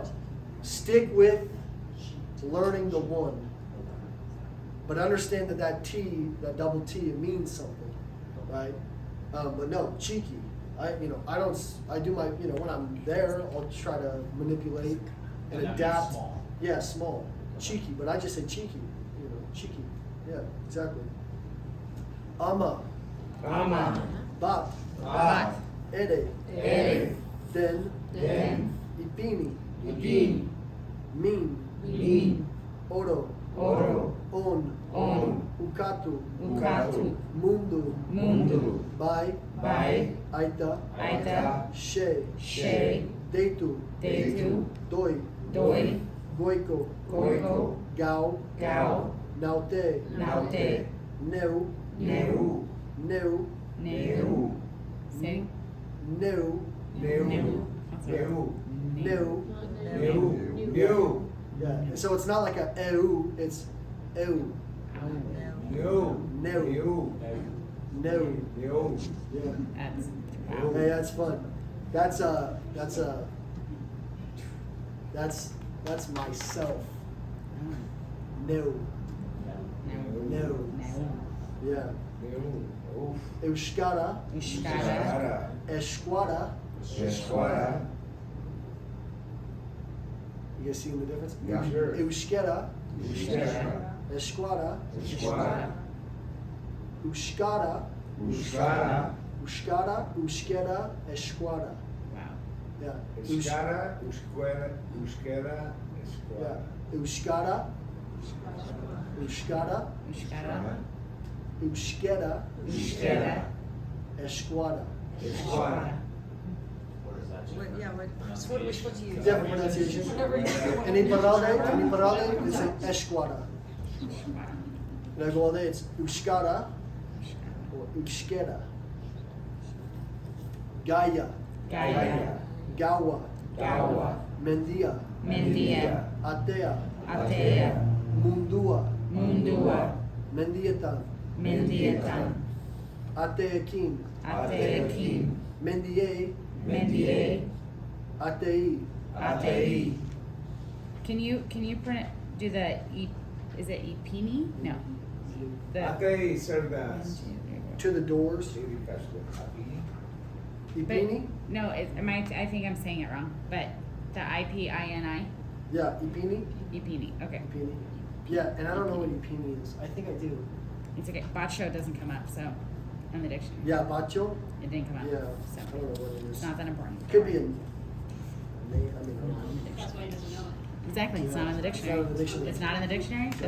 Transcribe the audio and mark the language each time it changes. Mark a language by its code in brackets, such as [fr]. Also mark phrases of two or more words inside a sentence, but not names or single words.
[en] Stick with learning the one, but understand that T, that double T, it means something, right? But no, cheeky. I do my, when I'm there, I'll try to manipulate and And that means adapt. small. Yeah, small, cheeky. But I just say cheeky, cheeky. Yeah, exactly. [eu] Ama, bat, Bat. ere, Ere. den, Den. ipini, Ipini. min, oro, on, ukatu, mundu, bai, aita, she, deitu, doi, goiko, gau, naute, neu, [en] Say. neu, yeah. So it's not like a eu, it's eu, neu. Yeah. Hey, that's fun. That's myself. No. Yeah. [eu] Euskara, esquara. [en] You guys seeing the difference? Yeah, sure. [eu] Euskara, esquara. Euskara, esquara. [en] Wow. Yeah. [eu] Euskara, [en] Yeah. Euskara, [eu] Euskara. esquara. [en] What is that? What, yeah, which one do you use? Different pronunciation. Whatever you And in Parale, they say esquara. In Egowalde, it's Euskara or Euskera. [eu] Gaia, Gawa, Mendia, Atea, Mundua, Mendiatan, Ateakin, Mendie, Atei. [en] Can you do the is it Ipini? No. [eu] Ate cerdas. [en] To the doors. Ipini? No, I think I'm saying it wrong. But the IPINI? Yeah, Ipini. Ipini. Okay. [eu] Ipini. [en] Yeah, and I don't know what Ipini is. I think I do. It's okay. Bacho doesn't come up, so in the dictionary. Yeah, Bacho. It didn't come up. Yeah, So I don't know what it it's is. not that important. Could be a name. I mean, I don't know. In the That's dictionary. why he doesn't know it. Exactly, it's not in the dictionary. It's not in the dictionary. It's not in the dictionary, doesn't